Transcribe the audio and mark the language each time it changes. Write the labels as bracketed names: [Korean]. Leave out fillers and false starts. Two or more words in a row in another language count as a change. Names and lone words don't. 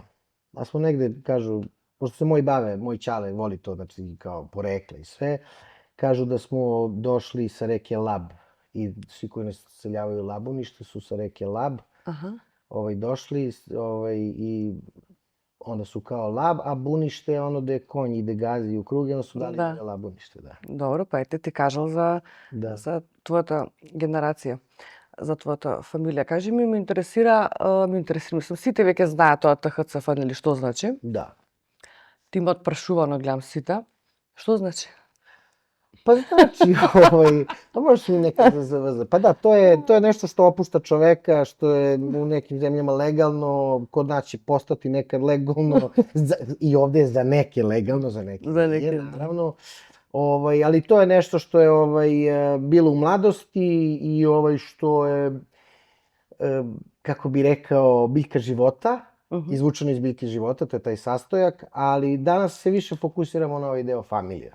[Serbian] A smo negde, kažu, pošto se moj ćale voli to, znači kao porekle i sve, kažu da smo došli sa reke Lab i svi koji nas seljavaju Labunište su sa reke Lab došli i onda su kao Lab, a Bunište je ono gde konj ide gazi u krug i onda su dali Labunište, da. [Macedonian] Добро, па ете ти кажал за твојата генерација, за твојата фамилија. Кажи ми, ме интересира, мислам, сите веќе знаат тоа ТХЦФ, нели, што значи? Da. Ти ме отпрашувано гледам сите. Што значи? [Serbian] Pa znači, pa možeš mi nekad da zavrza. Pa da, to je nešto što opušta čoveka, što je u nekim zemljama legalno, kod nas će postati nekad legalno, i ovde je za neke legalno, za neke nije, naravno. Ali to je nešto što je bilo u mladosti i što je, kako bi rekao, biljka života, izvučeno iz biljke života, to je taj sastojak, ali danas se više fokusiramo na ovaj deo familija.